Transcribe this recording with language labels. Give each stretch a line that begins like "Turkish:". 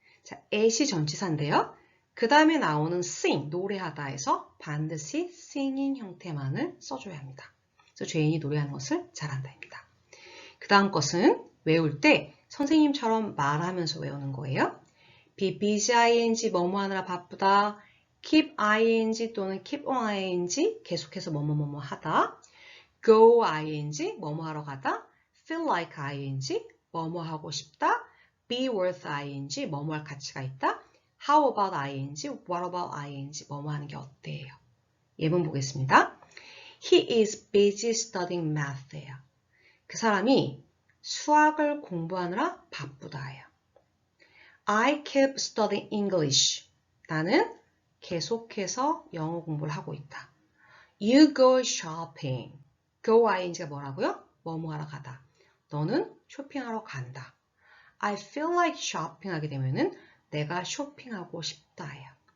Korean: 자, at이 전치사인데요. 그 다음에 나오는 sing, 노래하다에서 반드시 singing 형태만을 써줘야 합니다. 그래서 Jane이 노래하는 것을 잘한다입니다. 그 다음 것은 외울 때 선생님처럼 말하면서 외우는 거예요.
English: be busy ing,
Korean: 뭐뭐 하느라 바쁘다.
English: keep ing 또는 keep on ing,
Korean: 계속해서 뭐뭐 하다.
English: go ing,
Korean: 뭐뭐 하러 가다.
English: feel like ing,
Korean: 뭐뭐 하고 싶다.
English: be worth ing,
Korean: 뭐뭐 할 가치가 있다.
English: how about ing, what about ing,
Korean: 뭐뭐 하는 게 어때요? 예문 보겠습니다.
English: He is busy studying math
Korean: 예요. 그 사람이 수학을 공부하느라 바쁘다예요.
English: I keep studying English.
Korean: 나는 계속해서 영어 공부를 하고 있다.
English: You go shopping. go ing가
Korean: 뭐라고요? 뭐뭐 하러 가다. 너는 쇼핑하러 간다.
English: I feel like shopping
Korean: 하게 되면은 내가 쇼핑하고 싶다예요.